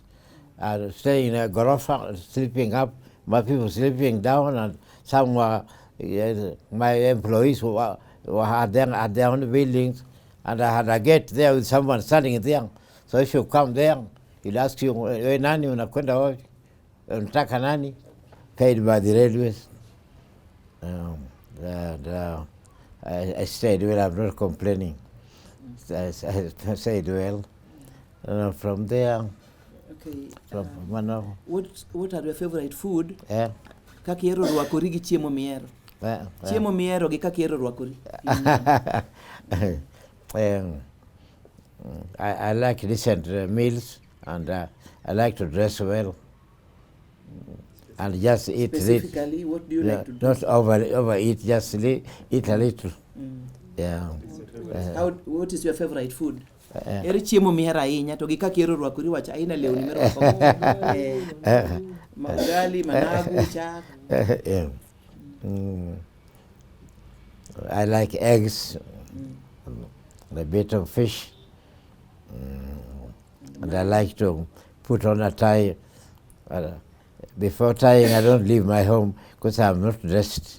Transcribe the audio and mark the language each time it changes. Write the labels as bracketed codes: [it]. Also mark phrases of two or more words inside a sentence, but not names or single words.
[en] I staying in a gorofa, sleeping up, my people sleeping down, and some were, my employees had their own buildings, and I had a gate there with someone standing there. So if you come there, he'll ask you, [sw] nani unakwenda wapi? Unataka nani? [en] Paid by the railways. I stayed well, I'm not complaining. I stayed well. From there, okay. What are your favorite food? Yeah. [luo] Kakiero rwakori gi chiemo miero. Chiemo miero gi kakiero rwakori. [en] I like decent meals, and I like to dress well, and just eat Specifically, what do you like to do? Not overeat, just eat a little. Yeah. What is your favorite food? [luo] Ere chiemo mihero ahinya to gi kaka ihero rwakori wach aina lewni mirwakogo. Ugali, managu, chak. [en] Yeah. I like eggs, a bit of fish, and I like to put on a tie. Before tying, I don't leave my home because I'm not dressed.